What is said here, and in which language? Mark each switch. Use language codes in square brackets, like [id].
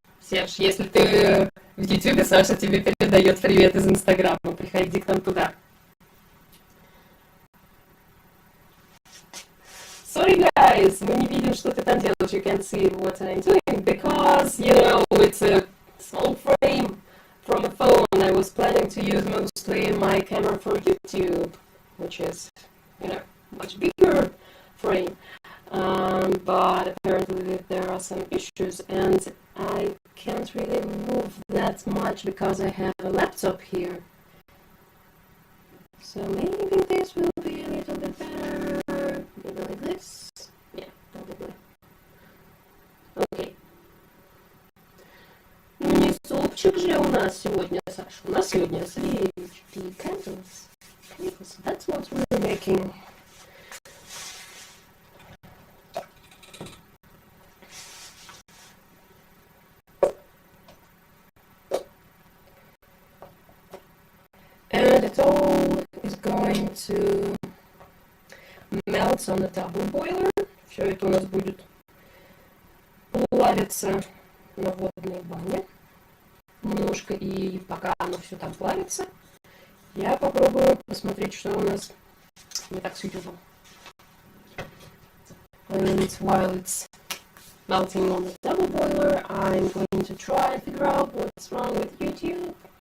[ru] Серж, если ты в YouTube, Саша тебе передает привет из Инстаграма. Приходи к нам туда. [en] Sorry guys, [ru] мы не видим, что ты там делаешь. [en] You can't see what I'm doing because, it's a small frame from a phone. I was planning to use mostly my camera for YouTube, which is, much bigger frame. But apparently there are some issues and I can't really move that much because I have a laptop here. So maybe this will be a little bit better. Maybe like this. Yeah, probably. Okay. [ru] Ну не супчик же у нас сегодня, Саша. У нас сегодня свечки, candles. [en] Candles. That's what we're making. And it all is going to melt on the double boiler. [ru] Все это у нас будет плавиться на водной бане немножко, и пока оно все там плавится, я попробую посмотреть, что у нас не так с YouTube. [en] And while it's melting on the double boiler, I'm going to try and figure out what's wrong with YouTube.